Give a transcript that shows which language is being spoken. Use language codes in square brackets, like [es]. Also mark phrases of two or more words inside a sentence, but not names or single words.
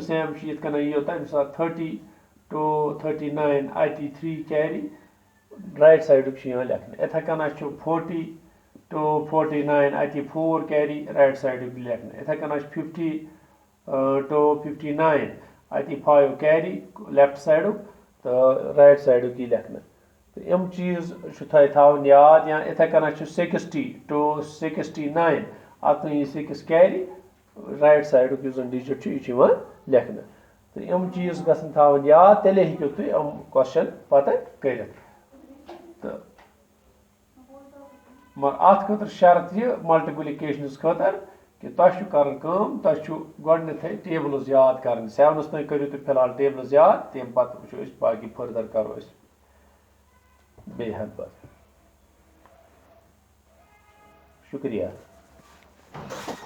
[ks] सेम ये कना 30 to 39 3 कैरी [en] right side [ks] लेखन इथे कना 40 to 49 4 कैरी [en] right side [ks] लेखन इथे कना 50 to 59 5 कैरी [en] left side [ks] तो [en] right side [ks] की लेखन तो यम चीज थवन याद या इथे कना 60 to 69 अत 6 कैरी [en] right side digit [ks] यह लेखन तो यम चीज गसन थावन याद तेले हेकियो तुम यम क्वेश्चन पता करित तो मगर अत खतर शर्त यह मल्टीप्लिकेशन खतर कि तुम तुम टेबल्स याद कर 7 तक करो तुम फिलहाल टेबल्स याद तम पे वो बाकी फर्दर करो बेहद पर शुक्रिया।